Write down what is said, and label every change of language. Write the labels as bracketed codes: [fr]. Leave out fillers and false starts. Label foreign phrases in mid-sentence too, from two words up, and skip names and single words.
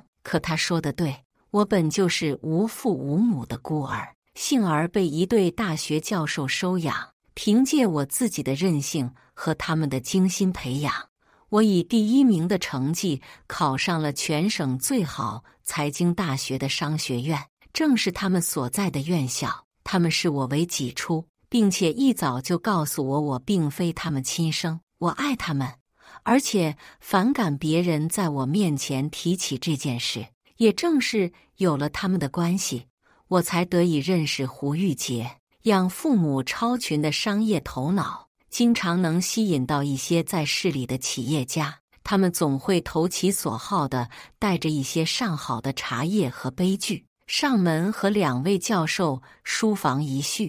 [zh] 可他說的對，我本就是無父無母的孤兒，幸而被一對大學教授收養，憑借我自己的韌性和他們的精心培養，我以第1名的成績考上了全省最好財經大學的商學院，正是他們所在的院校。他們視我為己出，並且一早就告訴我並非他們親生。我愛他們，而且反感別人在我面前提起這件事。也正是有了他們的關係，我才得以認識胡玉潔。養父母超群的商業頭腦，經常能吸引到一些在市裡的企業家，他們總會投其所好的帶着一些上好的茶葉和杯具上門和2位教授書房一敘。